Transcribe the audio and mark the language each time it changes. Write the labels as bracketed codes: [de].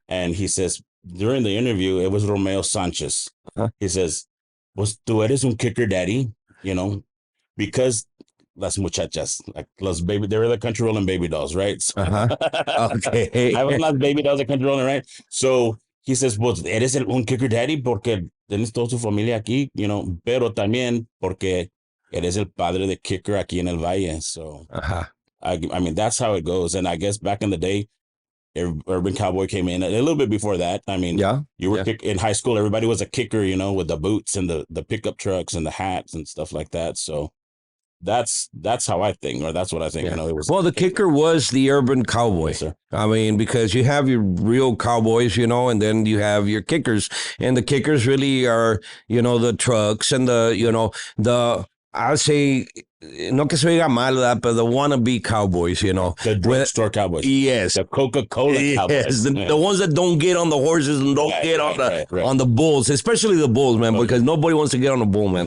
[en] And he says, during the interview, it was Romeo Sanchez. Uh-huh. He says, [es] tú eres un [en] Kikker Daddy, because [es] las muchachas, [en] like los baby, they were the country rolling baby dolls, right? So, Okay. I was not baby dolls, the country rolling, right? So he says, [es] eres un Kikker Daddy porque tienes toda su familia aquí, pero también porque eres el padre de Kikker aquí en el Valle. [en] So, I mean, that's how it goes. And I guess back in the day, Urban Cowboy came in a little bit before that. I mean, you were in high school, everybody was a kicker, with the boots and the pickup trucks and the hats and stuff like that. So that's how I think, or that's what I think. Yeah. It was. Well, the kicker was the urban cowboy. Yes, sir. I mean, because you have your real cowboys, and then you have your kickers, and the kickers really are, the trucks and the I'll say, [es] no que se oiga mal, ¿verdad? [en] But the wannabe cowboys, you know. The drugstore cowboys. Yes. The Coca-Cola Yes, cowboys. the ones that don't get on the horses and don't get on the bulls, especially the bulls, man, because nobody wants to get on a bull, man.